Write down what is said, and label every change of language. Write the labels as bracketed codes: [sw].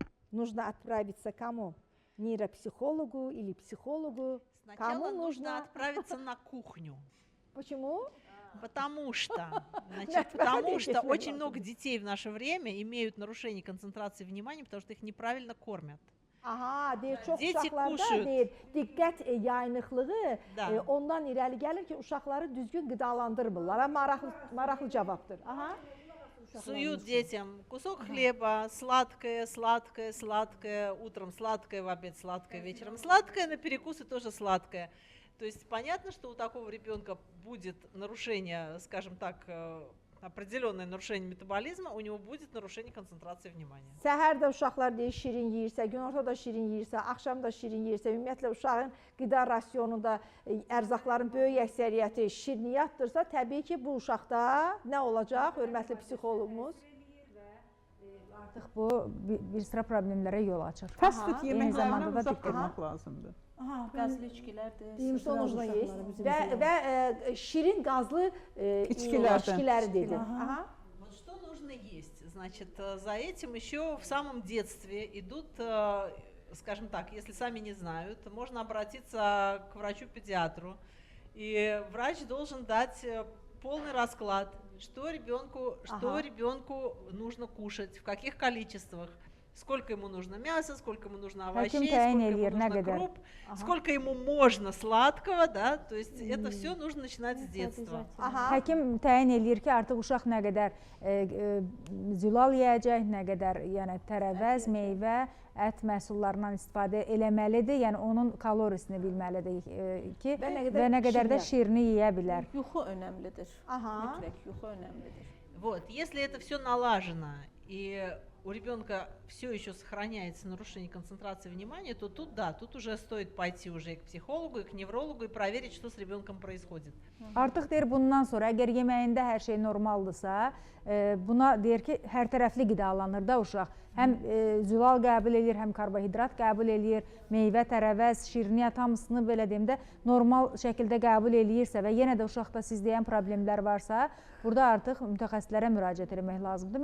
[ru] Нужно отправиться к кому? Нейропсихологу или психологу? Сначала нужно отправиться на кухню. Почему? Потому что очень много детей в наше время имеют нарушение концентрации внимания, потому что их неправильно кормят. [az] Aha, deyir, çox uşaqlarda deyir, diqqət yayınıqlığı ondan irəli gəlir ki, uşaqları düzgün qidalandırmırlar. Maraqlı cavabdır. Aha. [ru] Суют детям кусок хлеба, сладкое, сладкое, сладкое, утром сладкое, в обед сладкое, вечером сладкое, на перекусы тоже сладкое. То есть понятно, что у такого ребенка будет нарушение, скажем так, определенное нарушение метаболизма, у него будет нарушение концентрации внимания. [az] Səhər də uşaqlar deyir şirin yeyirsə, günorta da şirin yeyirsə, axşam da şirin yeyirsə, ümumiyyətlə uşağın qida rasionunda ərzaqların böyük əksəriyyəti şirniyyatdırsa, təbii ki, bu uşaqda nə olacaq, hörmətli psixoloqumuz? Artıq bu bir sıra problemlərə yol açır. Fast food yeməklərindən uzaq durmaq lazımdır. Qazlı içkilərdir. Və şirin qazlı içkiləri dedi. [ru] Вот что нужно есть? Значит, за этим еще в самом детстве идут, скажем так, если сами не знают, можно обратиться к врачу-педиатру, и врач должен дать полный расклад, что ребенку нужно кушать, в каких количествах. Сколько ему нужно мяса, сколько ему нужно овощей, сколько ему нужно круп, сколько ему можно сладкого, да, то есть это все нужно начинать с детства. [az] Həkim təyin eləyir ki, artıq uşaq nə qədər zülal yeyəcək, nə qədər yəni tərəvəz, meyvə, ət məhsullarından istifadə eləməlidir, yəni onun kalorisini bilməlidir ki, və nə qədər də şirini yeyə bilər. Yuxu önəmlidir. Mütləq yuxu önəmlidir. [ru] Вот, если это все налажено и у ребенка все еще сохраняется нарушение концентрации внимания, то тут да, тут уже стоит пойти уже и к психологу, и к неврологу и проверить, что с ребенком происходит. [az] Artıq deyir bundan sonra əgər yeməyində hər şey normaldırsa, buna deyir ki, hər tərəfli qidalanır da uşaq. Həm zülal qəbul edir, həm karbohidrat qəbul edir, meyvə, tərəvəz, şirniyyat hamısını belə deyim də normal şəkildə qəbul eləyirsə və yenə də uşaqda siz deyən problemlər varsa, burada artıq mütəxəssislərə müraciət etmək lazımdır.